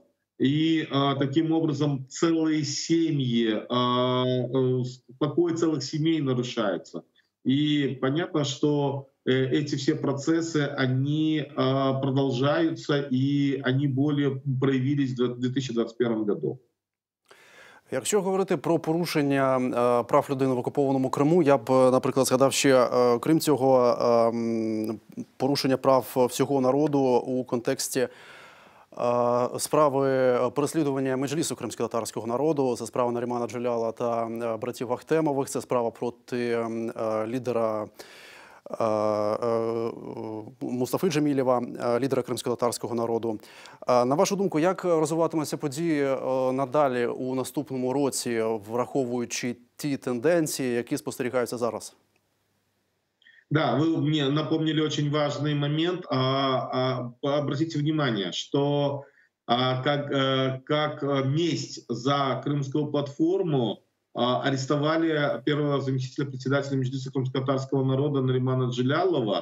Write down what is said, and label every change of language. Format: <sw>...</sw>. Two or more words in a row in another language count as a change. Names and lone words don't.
<ru>И таким образом целые семьи, покой целых семей нарушается. И понятно, что эти все процессы, они продолжаются, и они более проявились в 2021 году.</ru> <uk>Якщо говорити про порушення прав людини в окупованому Криму, я б, наприклад, згадав ще, крім цього, порушення прав всього народу у контексті справи переслідування меджлісу кримськотатарського народу. Це справа Нарімана Джеляла та братів Ахтемових. Це справа проти лідера Мустафи Джемілєва, лідера кримськотатарського народу. На вашу думку, як розвиватимуться події надалі у наступному році, враховуючи ті тенденції, які спостерігаються зараз?</uk> <ru>Да, вы мне напомнили очень важный момент. Обратите внимание, что как месть за крымскую платформу арестовали первого заместителя председателя Меджлиса крымско-татарского народа Наримана Джелялова.</ru>